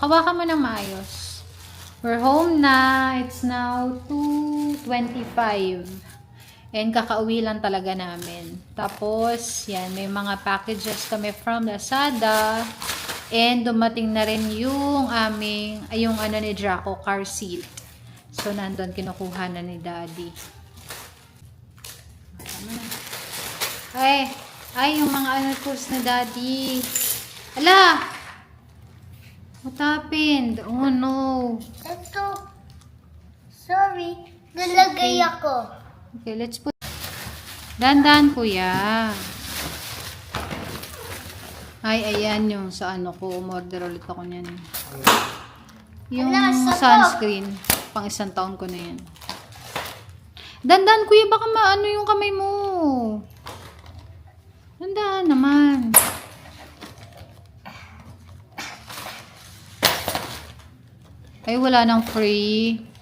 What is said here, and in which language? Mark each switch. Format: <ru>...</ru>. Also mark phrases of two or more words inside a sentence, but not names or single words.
<tl>Hawakan mo ng maayos.</tl> <en>We're home na. It's now 2:25.</en> <tl>And kakauwi lang talaga namin. Tapos, yan, may mga packages kami from Lazada. And dumating na rin yung yung ni Draco,</tl> <en>car seat.</en> <tl>So, nandun kinukuha na ni Daddy. Ay, yung mga tools ni Daddy.</tl> <en>Ala! What happened? Oh no.</en> <tl>Ito. Sorry. Nalagay ako.</tl> <en>Okay, let's put... Dandan,</en> <tl>kuya. Ay, ayan yung sa ko. Umorder ulit ako niyan. Yung Ala, sa sunscreen. Pang 1 taon ko na yan. Dandan, kuya. Baka maano yung kamay mo. Dandan naman. Ay, wala nang free.</tl>